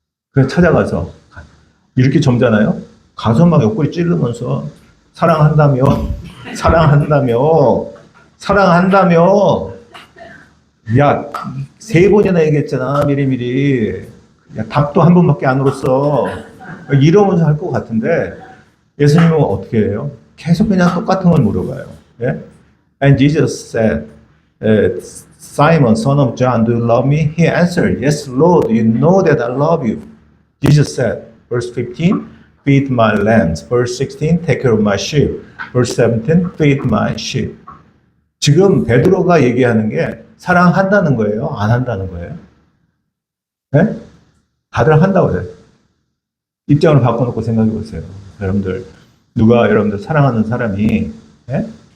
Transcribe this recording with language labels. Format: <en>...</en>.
<ko>그래서 찾아가서 이렇게 젊잖아요. 가서 막 옆구리 찌르면서 사랑한다며, 사랑한다며, 사랑한다며. 야, 3번이나 얘기했잖아, 미리미리. 야, 답도 한 번밖에 안 울었어. 이러면서 할 것 같은데, 예수님은 어떻게 해요? 계속 그냥 똑같은 걸 물어봐요. 예?</ko> <en>And Jesus said, Simon, son of John, do you love me? He answered, Yes, Lord, you know that I love you. Jesus said, verse 15, feed my lambs. Verse 16, take care of my sheep. Verse 17, feed my sheep.</en> <ko>지금 베드로가 얘기하는 게 사랑한다는 거예요? 안 한다는 거예요? 네? 다들 한다고 그래요. 입장을 바꿔놓고 생각해 보세요. 여러분들, 누가 여러분들 사랑하는 사람이 네?</ko>